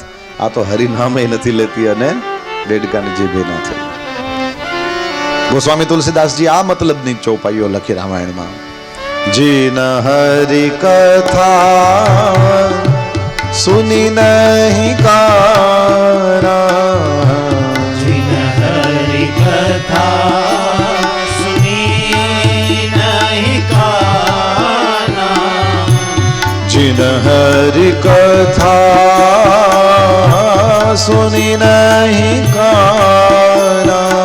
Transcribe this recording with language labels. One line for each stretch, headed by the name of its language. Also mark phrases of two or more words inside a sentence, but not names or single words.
Gujarati: આ તો હરિનામે નથી લેતી અને દેડકાની જીભે ના થઈ. ગોસ્વામી તુલસીદાસજી આ મતલબની ચોપાઈઓ લખી રામાયણમાં.
Hindi: जीन हरि कथा सुनी नहीं कारा, जिन हरि कथा सुनी नहीं काना, जिन हरि कथा सुनी नहीं कारा,